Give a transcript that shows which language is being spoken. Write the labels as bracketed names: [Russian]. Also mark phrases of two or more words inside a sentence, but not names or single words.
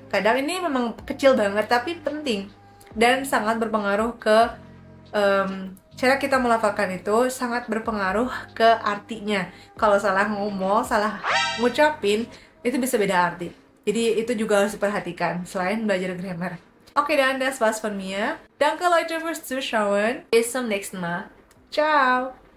[Indonesian] Kadang ini memang kecil banget, tapi penting dan sangat berpengaruh ke cara kita melafalkan itu sangat berpengaruh ke artinya. Kalau salah ngomong, salah ngucapin, itu bisa beda arti. Jadi itu juga harus diperhatikan selain belajar grammar. [German] Okay, dann das war's von mir. Danke Leute fürs Zuschauen. Bis zum nächsten Mal. Ciao!